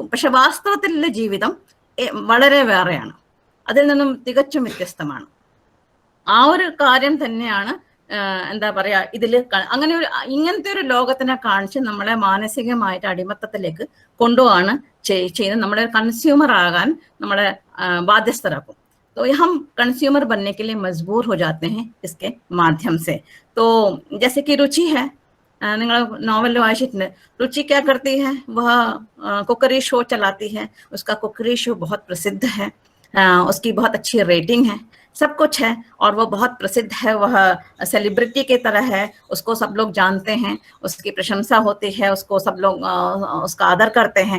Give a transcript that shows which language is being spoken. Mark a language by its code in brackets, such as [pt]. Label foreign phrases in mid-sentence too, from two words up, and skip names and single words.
[ml] പക്ഷെ വാസ്തവത്തിലുള്ള ജീവിതം വളരെ വേറെയാണ്, അതിൽ നിന്നും തികച്ചും വ്യത്യസ്തമാണ്. ആ ഒരു കാര്യം തന്നെയാണ് എന്താ പറയാ ഇങ്ങനത്തെ ഒരു ലോകത്തിനെ കാണിച്ച് നമ്മളെ മാനസികമായിട്ട് അടിമത്തത്തിലേക്ക് കൊണ്ടുപോവാണ് ചെയ്യുന്നത്. നമ്മളെ കൺസ്യൂമർ ആകാൻ നമ്മളെ ബാധ്യസ്ഥരാക്കും. [hi] तो हम कंज्यूमर बनने के लिए मजबूर हो जाते हैं इसके माध्यम से. तो जैसे कि रुचि है, [ml] നിങ്ങൾ നോവൽ വായിച്ചിട്ടുണ്ട്, [hi] रुचि क्या करती है, वह कुकरी शो चलाती है. उसका कुकरी शो बहुत प्रसिद्ध है, उसकी बहुत अच्छी रेटिंग है, सब कुछ है और वो बहुत प्रसिद्ध है. वह सेलिब्रिटी की तरह है, उसको सब लोग जानते हैं, उसकी प्रशंसा होती है, उसको सब लोग उसका आदर करते हैं.